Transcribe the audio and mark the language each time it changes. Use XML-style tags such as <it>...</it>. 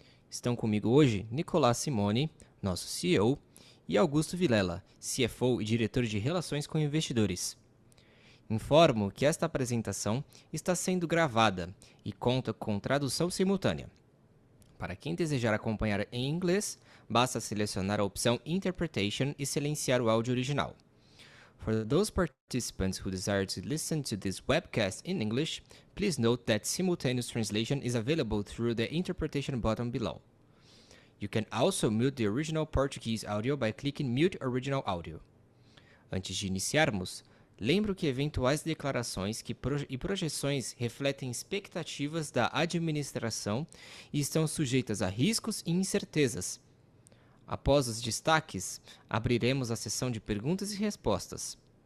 <pt>Estão comigo hoje Nicolás Simone, nosso CEO, e Augusto Vilela, CFO e diretor de Relações com Investidores. Informo que esta apresentação está sendo gravada e conta com tradução simultânea. Para quem desejar acompanhar em inglês, basta selecionar a opção Interpretation e silenciar o áudio original.</pt> <en>For those participants who desire to listen to this webcast in English, please note that simultaneous translation is available through the interpretation button below. You can also mute the original Portuguese audio by clicking Mute Original Audio.</en> <pt>Antes de iniciarmos, lembro que eventuais declarações e projeções refletem expectativas da administração e estão sujeitas a riscos e incertezas. Após os destaques, abriremos a sessão de perguntas e respostas.</pt>